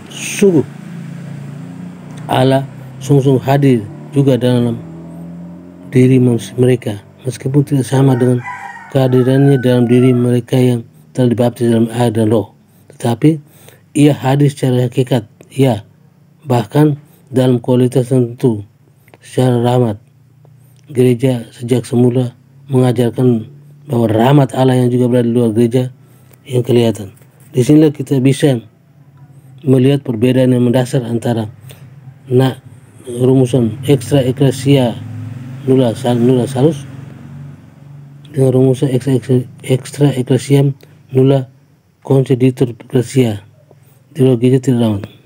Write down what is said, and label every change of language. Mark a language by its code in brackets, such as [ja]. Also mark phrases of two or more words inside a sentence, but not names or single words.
[id] Sungguh Allah sungguh hadir juga dalam diri mereka, meskipun tidak sama dengan kehadirannya dalam diri mereka yang telah dibaptis dalam air dan roh, tetapi ia hadir secara hakikat, ya, bahkan dalam kualitas tertentu secara rahmat. Gereja sejak semula mengajarkan bahwa rahmat Allah yang juga berada di luar gereja yang kelihatan. Di sinilah kita bisa melihat perbedaan yang mendasar antara rumusan [la] extra ecclesia nulla salus [id] dengan rumusan [la] extra ecclesiam nulla conceditur ecclesia. [id] Di luar gereja tidak rahmat.